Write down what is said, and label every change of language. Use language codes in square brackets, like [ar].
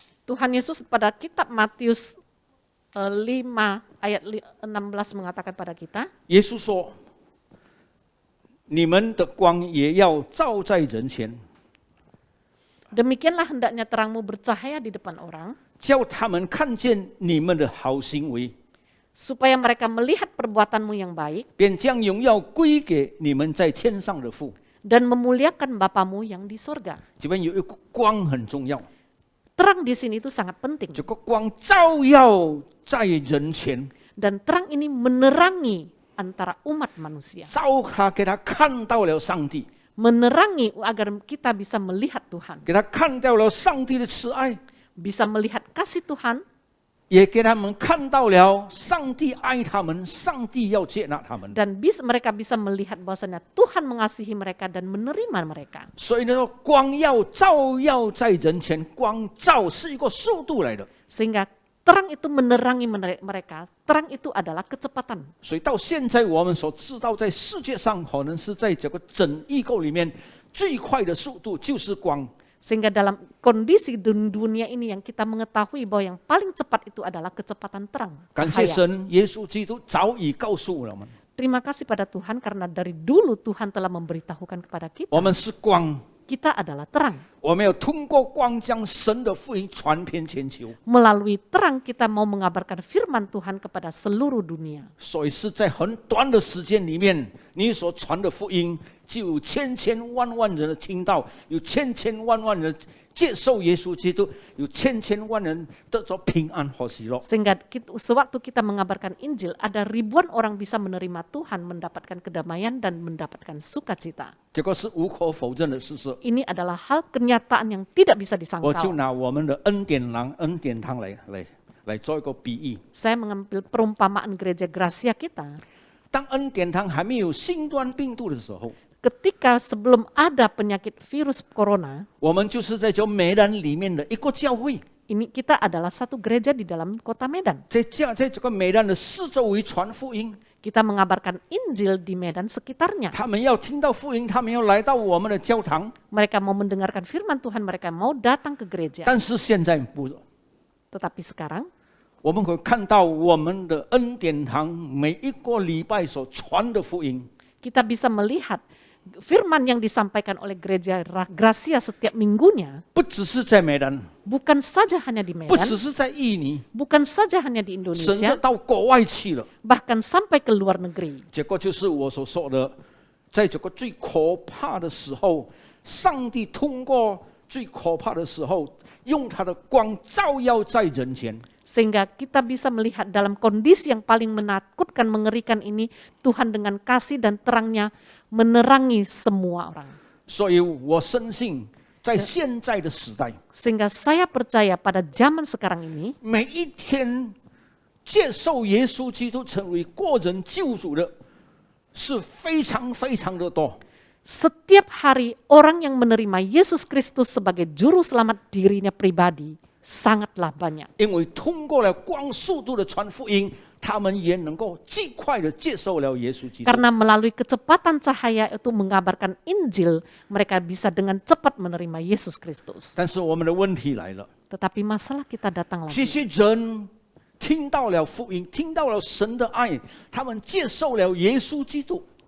[id] Tuhan Yesus pada kitab Matius 5 ayat 16 mengatakan pada kita, [zh] 耶稣说：“你们的光也要照在人前， [id] demikianlah hendaknya terangmu bercahaya di depan orang, [zh] 叫他们看见你们的好行为， [id] supaya mereka melihat perbuatanmu yang baik [zh] 便将荣耀归给你们在天上的父。” [id] dan memuliakan Bapamu yang di sorga. [zh] 这边有一个光很重要， [id] Terang di sini itu sangat penting. [zh] 这个光照耀在人前， [id] Dan terang ini menerangi antara umat manusia. [zh] 照他给他看到了上帝， [id] Menerangi agar kita bisa melihat Tuhan. [zh] 给他看到了上帝的慈爱， [id] Bisa melihat kasih Tuhan, [zh] 也给他们看到了上帝爱他们，上帝要接纳他们。 [id] dan mereka bisa melihat bahwasanya Tuhan mengasihi mereka dan menerima mereka. [zh] 所以呢，光要照耀在人前，光照是一个速度来的。 [id] Sehingga terang itu menerangi mereka. Terang itu adalah kecepatan. [zh] 所以到现在我们所知道，在世界上可能是在这个整异构里面最快的速度就是光。 [id] Sehingga dalam kondisi dunia ini yang kita mengetahui bahwa yang paling cepat itu adalah kecepatan terang. [zh] 感谢 [id] Cahaya. [zh] 神，耶稣基督早已告诉我们， [id] Terima kasih pada Tuhan karena dari dulu Tuhan telah memberitahukan kepada kita. [zh] 我们是光， [id] Kita adalah terang. [zh] 我们要通过光将神的福音传遍全球。 [id] Melalui terang kita mau mengabarkan firman Tuhan kepada seluruh dunia. [zh] 所以是在很短的时间里面，你所传的福音就有千千万万人的听到，有千千万万人接受耶稣基督，有千千万人得着平安和喜乐。 [id] Sehingga sewaktu kita mengabarkan Injil, ada ribuan orang bisa menerima Tuhan, mendapatkan kedamaian dan mendapatkan sukacita. [zh] 这个是无可否认的事实。 [id] Ini adalah hal kenyataan yang tidak bisa [zh] 我就拿我们的恩典堂来做一个比喻。 [id] Saya mengambil perumpamaan gereja Gracia kita. [zh] 当恩典堂还没有新冠病毒的时候， [id] Ketika sebelum ada penyakit virus corona, [zh] 我们就是在这梅兰里面的一个教会， [id] ini kita adalah satu gereja di dalam kota Medan. [zh] 在这个梅兰的四周围传福音。 [id] Kita mengabarkan Injil di Medan sekitarnya. [zh] 他们要听到福音，他们要来到我们的教堂。 [id] Mereka mau mendengarkan firman Tuhan, mereka mau datang ke gereja. [zh] 但是现在不， [id] Tetapi sekarang [zh] 我们会看到我们的恩典堂每一个礼拜所传的福音， [id] kita bisa melihat firman yang disampaikan oleh gereja Gracia setiap minggunya [zh] 不只是在梅兰， [id] bukan saja hanya di [zh] 不 [id] Medan, [zh] 只是在印尼， [id] bukan saja hanya di [zh] 甚至 [id] Indonesia, [zh] 到国外去了。 [id] bahkan sampai ke luar negeri. [zh] 这个就是我所说的，在这个最可怕的时候，上帝通过最可怕的时候，用他的光照耀在人前。 [id] Sehingga kita bisa melihat dalam kondisi yang paling menakutkan, mengerikan ini, Tuhan dengan kasih dan terangnya menerangi semua orang. [zh] 所以我深信，在现在的时代， [id] Sehingga saya percaya pada zaman sekarang ini, [zh] 每一天接受耶稣基督成为个人救主的，是非常非常的多。 [id] setiap hari orang yang menerima Yesus Kristus sebagai juru selamat dirinya pribadi sangatlah banyak. [zh] 因为通过了光速度的传福音，他们也能够尽快的接受了耶稣基督。 [id] Karena melalui kecepatan cahaya itu mengabarkan Injil, mereka bisa dengan cepat menerima Yesus Kristus. [zh] 但是我们的问题来了， [id] Tetapi masalah kita datang [zh] 这些人听到了福音，听到了神的爱，他们接受了耶稣基督。